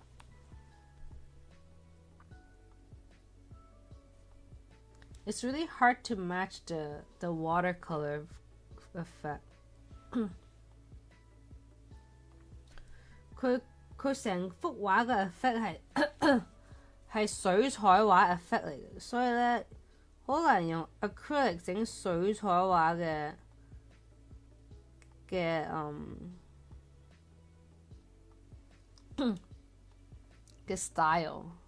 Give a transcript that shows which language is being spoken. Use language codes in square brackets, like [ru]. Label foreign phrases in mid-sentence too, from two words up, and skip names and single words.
[en] It's really hard to match the watercolor effect. [yue] 佢成幅畫嘅 effect 係水彩畫 effect 嚟嘅，所以咧好難用 acrylic 整水彩畫嘅 style。